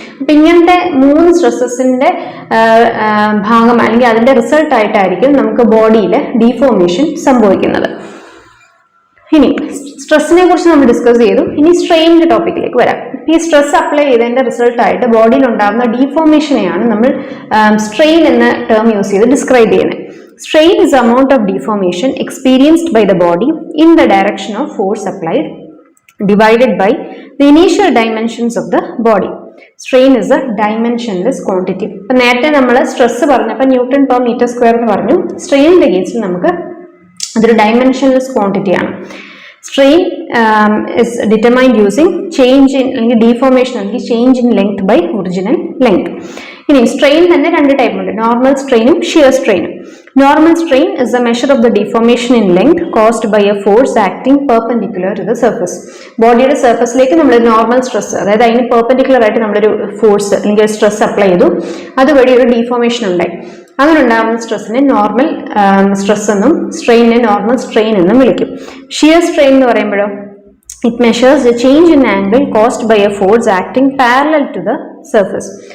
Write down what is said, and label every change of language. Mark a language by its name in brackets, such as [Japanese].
[Malayalam] അപ്പൊ ഇങ്ങനത്തെ മൂന്ന് സ്ട്രെസ്സസിന്റെ ഭാഗം അല്ലെങ്കിൽ അതിന്റെ റിസൾട്ട് ആയിട്ടായിരിക്കും നമുക്ക് ബോഡിയിൽ ഡീഫോർമേഷൻ സംഭവിക്കുന്നത്. ഇനി സ്ട്രെസ്സിനെ കുറിച്ച് നമ്മൾ ഡിസ്കസ് ചെയ്തു. ഇനി സ്ട്രെയിനിന്റെ ടോപ്പിക്കിലേക്ക് വരാം. ഈ സ്ട്രെസ് അപ്ലൈ ചെയ്തതിന്റെ റിസൾട്ട് ആയിട്ട് ബോഡിയിൽ ഉണ്ടാകുന്ന ഡീഫോർമേഷനെയാണ് നമ്മൾ സ്ട്രെയിൻ എന്ന ടേം യൂസ് ചെയ്ത് ഡിസ്ക്രൈബ് ചെയ്യുന്നത്. [English] Strain is the amount of deformation experienced by the body in the direction of force applied divided by the initial dimensions of the body. Strain is a dimensionless quantity. [Malayalam] അപ്പോൾ നേരത്തെ നമ്മൾ stress പറഞ്ഞപ്പോൾ newton per metre square എന്ന് പറഞ്ഞു. സ്ട്രെയിനിന്റെ കേസിൽ നമുക്ക് അതൊരു dimensionless quantity ആണ്. [English] Strain is determined using change in [Malayalam] അല്ലെങ്കിൽ [English] deformation അല്ലെങ്കിൽ change in length by original length. [Malayalam] ഇനി സ്ട്രെയിൻ തന്നെ രണ്ട് ടൈപ്പ് ഉണ്ട്, normal സ്ട്രെയിനും shear സ്ട്രെയിനും. [English] Normal strain is a measure of the deformation in length caused by a force acting perpendicular to the surface. [Malayalam] ബോഡിയുടെ സർഫസിലേക്ക് നമ്മൾ normal stress, അതായത് അതിന് perpendicular ആയിട്ട് നമ്മളൊരു ഫോഴ്സ് അല്ലെങ്കിൽ ഒരു സ്ട്രെസ് അപ്ലൈ ചെയ്തു, അതുവഴി ഒരു ഡീഫോർമേഷൻ ഉണ്ടായി. അങ്ങനെ ഉണ്ടാകുന്ന സ്ട്രെസ്സിനെ നോർമൽ സ്ട്രെസ് എന്നും സ്ട്രെയിനിനെ നോർമൽ സ്ട്രെയിൻ എന്നും വിളിക്കും. [English] shear strain [Malayalam] എന്ന് പറയുമ്പോഴോ [English] It measures a change in angle caused by a force acting parallel to the surface.